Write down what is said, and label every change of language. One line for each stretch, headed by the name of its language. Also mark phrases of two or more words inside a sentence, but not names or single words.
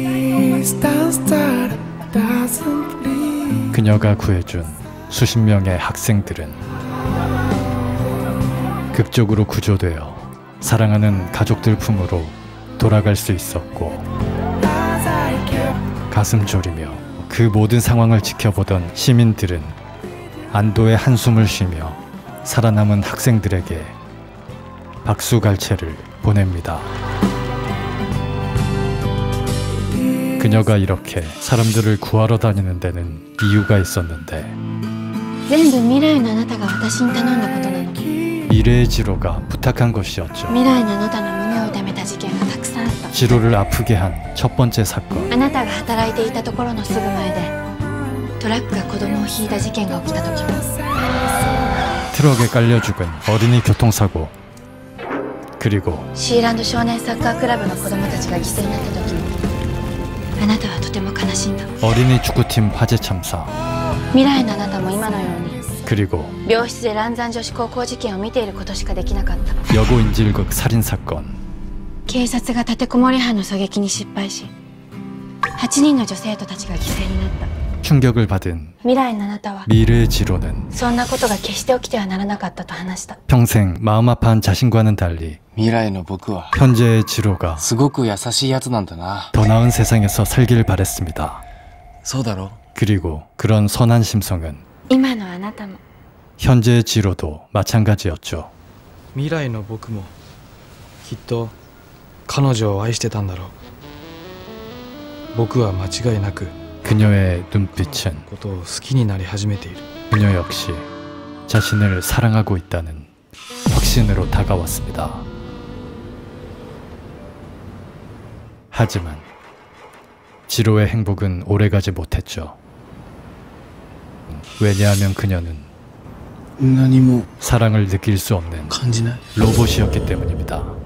Korean: 그녀가 구해준 수십 명의 학생들은 극적으로 구조되어 사랑하는 가족들 품으로 돌아갈 수 있었고 가슴 졸이며 그 모든 상황을 지켜보던 시민들은 안도의 한숨을 쉬며 살아남은 학생들에게 박수갈채를 보냅니다. 그녀가 이렇게 사람들을 구하러 다니는 데는 이유가 있었는데
Japanese: 全部未来のあなたが私に頼んだことなの。
Korean: 미래의 지로가 부탁한 것이었죠.
Japanese: 未来のあなたの胸を痛めた事件がたくさんあった。
Korean: 지로를 아프게 한 첫 번째 사건.
Japanese: あなたが働いていたところのすぐ前でトラックが子供をひいた事件が起きた時も
Korean: 트럭에 깔려 죽은 어린이 교통사고. 그리고
Japanese: シーランド少年サッカークラブの子供たちが犠牲になった時もあなたはとても悲しんだ。
Korean: 어린이 축구팀 화재 참사.
Japanese: 未来のあなたも今のように
Korean: 그리고
Japanese: 病室で蘭山女子高校事件を見ていることしかできなかった。
Korean: 여고 인질극 살인 사건.
Japanese: 警察が立てこもり犯の狙撃に失敗し8人の女生徒たちが犠牲になった。
Korean: 충격을 받은
Japanese: 未来のあなたは
Korean: 미래의 지로는
Japanese: そんなことが決して起きてはならなかったと話した。
Korean: 평생 마음 아파한 자신과는 달리
Japanese: 未来の僕は
Korean: 현재의 지로가
Japanese: すごく優しいやつなんだな。
Korean: 더 나은 세상에서 살기를 바랬습니다.
Japanese: そうだろ。
Korean: 그리고 그런 선한 심성은
Japanese: 今のあなたも
Korean: 현재의 지로도 마찬가지였죠.
Japanese: 未来の僕もきっと彼女を愛してたんだろう。僕は間違いなく
Korean: 그녀의 눈빛은
Japanese: ことを好きになり始めている。
Korean: 그녀 역시 자신을 사랑하고 있다는 확신으로 다가왔습니다. 하지만 지로의 행복은 오래가지 못했죠. 왜냐하면 그녀는 사랑을 느낄 수 없는 로봇이었기 때문입니다.